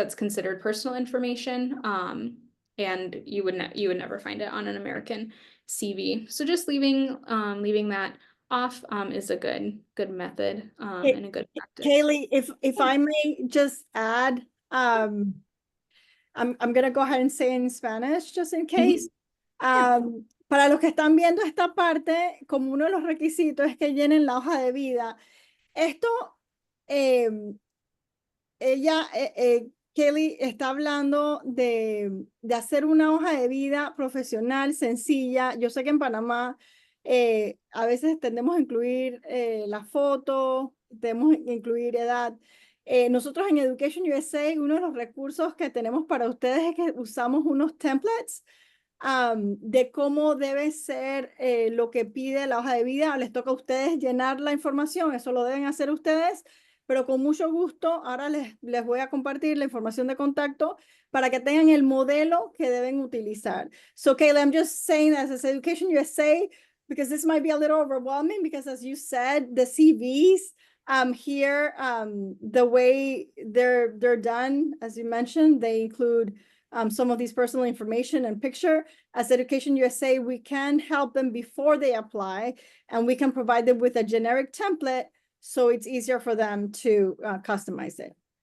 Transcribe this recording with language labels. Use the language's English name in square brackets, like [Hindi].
[English] That's considered personal information, and you would never find it on an American CV. So just leaving that off is a good method and a good practice. Kaylee, if I may just add, I'm gonna go ahead and say in Spanish just in case. [Spanish] Para los que están viendo esta parte, como uno de los requisitos es que llenen la hoja de vida. Esto, Kelly está hablando de hacer una hoja de vida profesional, sencilla. Yo sé que en Panamá a veces tendemos a incluir la foto, tendemos a incluir edad. Nosotros en Education USA, uno de los recursos que tenemos para ustedes es que usamos unos templates de cómo debe ser lo que pide la hoja de vida. Les toca a ustedes llenar la información, eso lo deben hacer ustedes, pero con mucho gusto ahora les voy a compartir la información de contacto para que tengan el modelo que deben utilizar. [English] So Kayla, I'm just saying that as Education USA, because this might be a little overwhelming, because as you said, the CVs here, the way they're done, as you mentioned, they include some of these personal information and picture. As Education USA, we can help them before they apply, and we can provide them with a generic template so it's easier for them to customize it.